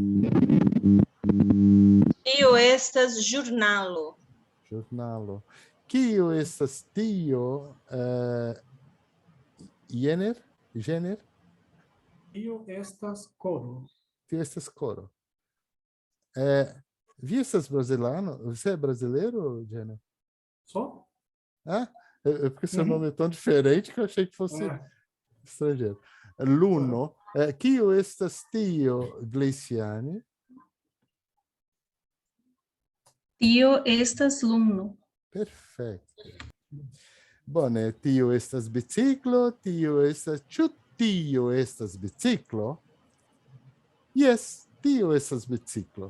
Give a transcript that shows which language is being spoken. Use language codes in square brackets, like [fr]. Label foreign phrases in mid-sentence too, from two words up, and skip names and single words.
[eo] Tio estas ĵurnalo. Jornalo. Kio estas tio, Jenner? Tio estas koro. Tio estas coro. Vi essas brasileiro? [pt] Você é brasileiro, Jenner? Só? Ah, é porque seu nome é tão diferente que eu achei que fosse estrangeiro. [eo] Luno. Kio estas tio, Gleiciane? Tio estas luno. [pt] Perfeito. [eo] Bone, tio estas biciclo, tio estas... Ĉu tio estas biciclo? Yes, tio estas biciclo.